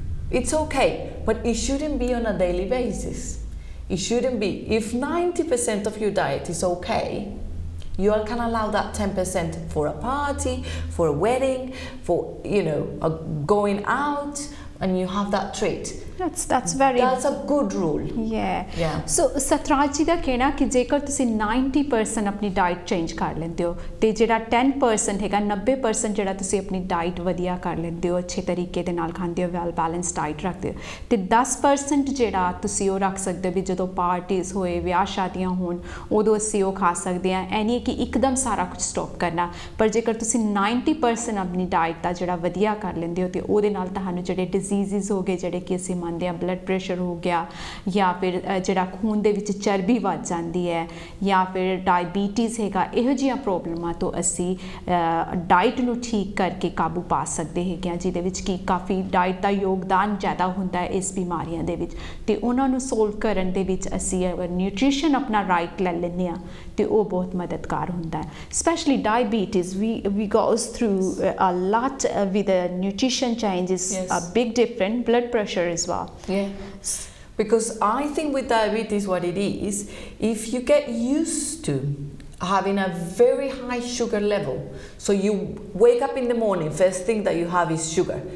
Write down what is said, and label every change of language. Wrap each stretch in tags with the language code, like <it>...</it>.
<en>It's okay, but it shouldn't be on a daily basis. It shouldn't be. If 90% of your diet is okay, you can allow that 10% for a party, for a wedding, for, you know, going out, and you have that treat. That's a good rule. Yeah.</en> <pa>So Satraj ਜੀ ਦਾ ਕਹਿਣਾ ਕਿ ਜੇਕਰ ਤੁਸੀਂ 90% ਆਪਣੀ diet change ਕਰ ਲੈਂਦੇ ਹੋ ਤੇ ਜਿਹੜਾ 10% ਹੈਗਾ 90% ਜਿਹੜਾ ਤੁਸੀਂ ਆਪਣੀ ਡਾਈਟ ਵਧੀਆ ਕਰ ਲੈਂਦੇ ਹੋ, ਅੱਛੇ ਤਰੀਕੇ ਦੇ ਨਾਲ ਖਾਂਦੇ ਹੋ, ਵੈਲ ਬੈਲੈਂਸ ਡਾਈਟ ਰੱਖਦੇ ਹੋ, ਤੇ 10% ਜਿਹੜਾ ਤੁਸੀਂ ਉਹ ਰੱਖ ਸਕਦੇ ਹੋ ਵੀ ਜਦੋਂ ਪਾਰਟੀਜ਼ ਹੋਏ, ਵਿਆਹ ਸ਼ਾਦੀਆਂ ਹੋਣ ਉਦੋਂ ਅਸੀਂ ਉਹ ਖਾ ਸਕਦੇ ਹਾਂ। ਐ ਨਹੀਂ ਕਿ ਇੱਕਦਮ ਸਾਰਾ ਕੁਝ ਸਟਾਪ ਕਰਨਾ, ਪਰ ਜੇਕਰ ਤੁਸੀਂ 90% ਆਪਣੀ ਡਾਈਟ ਦਾ ਜਿਹੜਾ ਵਧੀਆ ਕਰ ਲੈਂਦੇ ਹੋ ਤੇ ਉਹਦੇ ਨਾਲ ਤੁਹਾਨੂੰ ਜਿਹੜੇ ਡਿਜ਼ੀਜ਼ਸ ਹੋ ਗਏ ਜਿਹੜੇ ਕਿ ਅਸੀਂ ਮੰਨਦੇ ਹਾਂ, ਬਲੱਡ ਪ੍ਰੈਸ਼ਰ ਹੋ ਗਿਆ, ਜਾਂ ਫਿਰ ਜਿਹੜਾ ਖੂਨ ਦੇ ਵਿੱਚ ਚਰਬੀ ਵੱਧ ਜਾਂਦੀ ਹੈ, ਜਾਂ ਫਿਰ ਡਾਇਬੀਟੀਜ਼ ਹੈਗਾ, ਇਹੋ ਜਿਹੀਆਂ ਪ੍ਰੋਬਲਮਾਂ ਤੋਂ ਅਸੀਂ ਡਾਈਟ ਨੂੰ ਠੀਕ ਕਰਕੇ ਕਾਬੂ ਪਾ ਸਕਦੇ ਹੈਗੇ ਹਾਂ, ਜਿਹਦੇ ਵਿੱਚ ਕਿ ਕਾਫੀ ਡਾਈਟ ਦਾ ਯੋਗਦਾਨ ਜ਼ਿਆਦਾ ਹੁੰਦਾ ਹੈ ਇਸ ਬਿਮਾਰੀਆਂ ਦੇ ਵਿੱਚ। ਤੇ ਉਹਨਾਂ ਨੂੰ ਸੋਲਵ ਕਰਨ ਦੇ ਵਿੱਚ ਅਸੀਂ ਨਿਊਟ੍ਰੀਸ਼ਨ ਆਪਣਾ ਰਾਈਟ ਲੈ ਲੈਂਦੇ ਹਾਂ ਤੇ ਉਹ ਬਹੁਤ ਮਦਦਗਾਰ ਹੁੰਦਾ ਹੈ।</pa> <en>Specially diabetes, we goes through a lot with the nutrition changes, Yes. a big different blood pressure as well. Yeah, because I think with diabetes what it is, if you get used to having a very high sugar level, so you wake up in the morning, first thing that you have is sugar.</en>